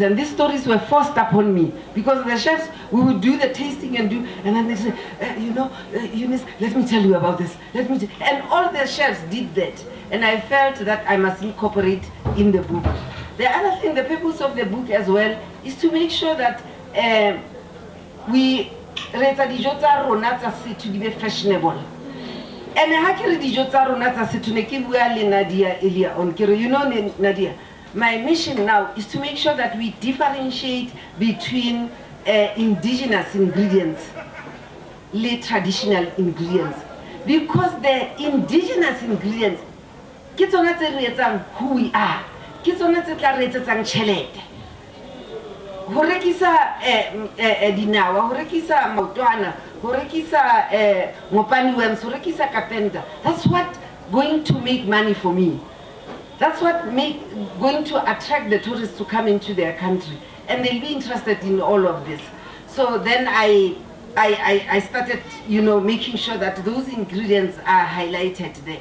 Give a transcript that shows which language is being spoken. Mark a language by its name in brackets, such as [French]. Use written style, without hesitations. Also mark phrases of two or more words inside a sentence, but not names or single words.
[English] And these stories were forced upon me. Because the chefs, we would do the tasting and then they say, Eunice, let me tell you about this. And all the chefs did that. And I felt that I must incorporate in the book. The other thing, the purpose of the book as well, is to make sure that we read [Southern Sotho] dijo tsa rona tsa setho di be [English] fashionable. [Southern Sotho] And ha ke re dijo tsa rona tsa setho ne ke bua le Nadia [English] earlier on [Southern Sotho] ke re, [English] Nadia, my mission now is to make sure that we differentiate between indigenous ingredients, le traditional ingredients, because the indigenous ingredients [Southern Sotho] ke tsona tse re etsang [English] who we are, [Southern Sotho] ke tsona tse tla re etsetsang tšhelete. Ho rekisa dinawa, ho rekisa maotwana, ho rekisa [English] mopani worms, [Southern Sotho] ho rekisa kapenta. [English] That's what going to make money for me. That's what going to attract the tourists to come into their country, and they'll be interested in all of this. So then I started, making sure that those ingredients are highlighted there.